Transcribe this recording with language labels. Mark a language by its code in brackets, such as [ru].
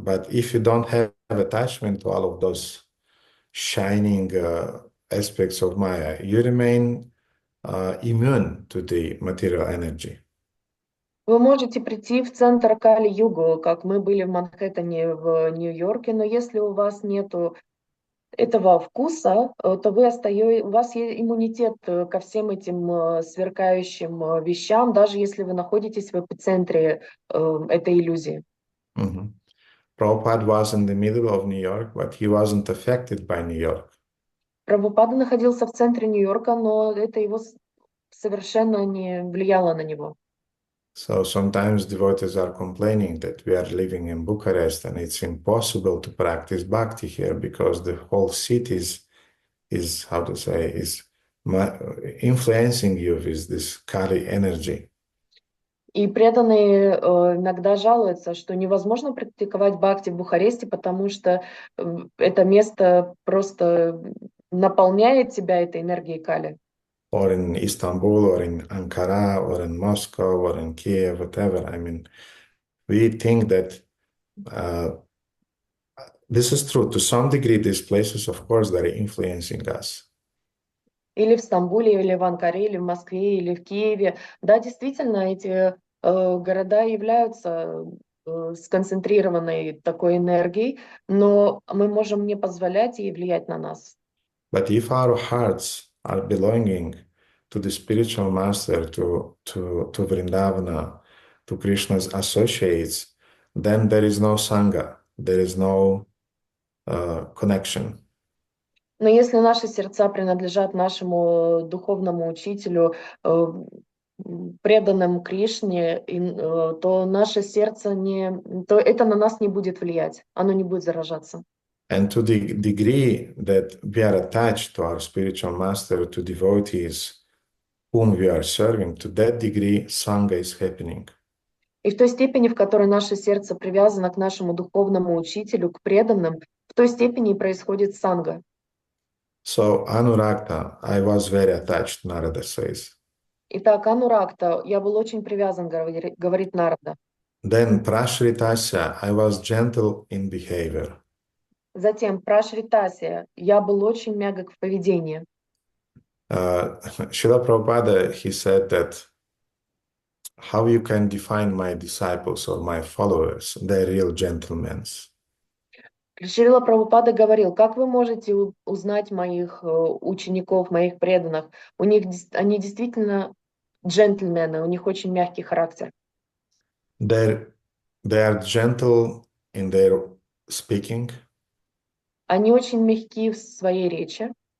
[en] But if you don't have attachment to all of those shining aspects of Maya, you remain immune to the material energy. [ru] Вы можете прийти в центр Кали-югу, как мы были в Манхэттене, в Нью-Йорке, но если у вас нету этого вкуса, то у вас есть иммунитет ко всем этим сверкающим вещам, даже если вы находитесь в эпицентре этой иллюзии. [en] Prabhupada was in the middle of New York, but he wasn't affected by New York. [ru] Прабхупада находился в центре Нью-Йорка, но это его совершенно не влияло на него. [en] So sometimes devotees are complaining that we are living in Bucharest and it's impossible to practice bhakti here because the whole city is how to say, is influencing you with this Kali energy. [ru] И преданные иногда жалуются, что невозможно практиковать бхакти в Бухаресте, потому что это место просто наполняет тебя этой энергией Кали. [en] Or in Istanbul, or in Ankara, or in Moscow, or in Kiev, whatever. I mean, we think that this is true. To some degree, these places, of course, they're influencing us. [ru] Или в Стамбуле, или в Анкаре, или в Москве, или в Киеве. Да, действительно, эти города являются сконцентрированной такой энергией, но мы можем не позволять ей влиять на нас. [en] But if our hearts are belonging to the spiritual master, to Vrindavana, to Krishna's associates, then there is no sangha, there is no connection. [ru] Но если наши сердца принадлежат нашему духовному учителю, преданным Кришне, то наше сердце то это на нас не будет влиять, оно не будет заражаться. [en] And to the degree that we are attached to our spiritual master, to devotees whom we are serving, to that degree sangha is happening. [ru] И в той степени, в которой наше сердце привязано к нашему духовному учителю, к преданным, в той степени и происходит санга. [en] So Anuragta, I was very attached, Narada says. [ru] Итак, Ануракта, я был очень привязан, говорит Нарада. [en] Then Prashritasya, I was gentle in behavior. [ru] Затем Прашритасия, я был очень мягок в поведении. [en] Srila Prabhupada, he said that how you can define my disciples or my followers, they're real gentlemen. [ru] Шрила Прабхупада говорил, как вы можете узнать моих учеников, моих преданных? Они действительно джентльмены, у них очень мягкий характер. [en] They are gentle in their speaking. [ru] Они очень мягки в своей речи.